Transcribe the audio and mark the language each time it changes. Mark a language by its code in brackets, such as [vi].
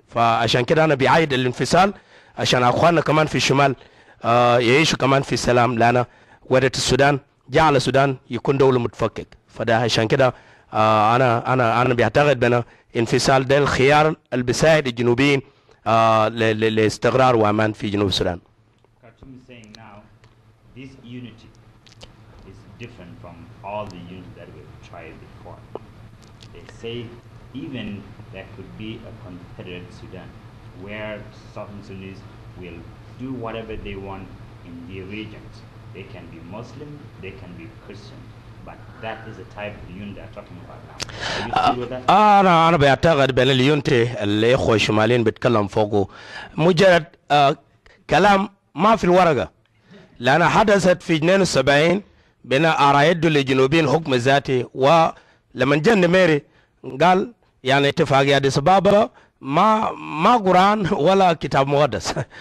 [ar] فعشان كده أنا بعيد الانفصال عشان أخواننا كمان في الشمال يعيشوا كمان في سلام، لأن وحدة السودان جعل السودان يكون دولة متفكك. فده عشان كده أنا بعتقد بأن انفصال ده الخيار اللي بيساعد الجنوبيين لاستقرار وأمان في جنوب السودان. [en] Khartoum is saying now this unity is different from all the unity that we've tried before. They say even there could be a confederate Sudan where Southern Sudanese will do whatever they want in their regions. They can be Muslim, they can be Christian, but that is the type of unity they're talking about now. Are you still with that? [ar] أنا بعتقد بأن اليونتي الإخوة الشماليين بيتكلم فوقه مجرد كلام ما في الورقة، لأن حدثت في 72 بين أرايد للجنوبيين حكم ذاتي، ولما جاء نميري قال يعني اتفاقية أديس أبابا ما قرآن ولا كتاب مقدس.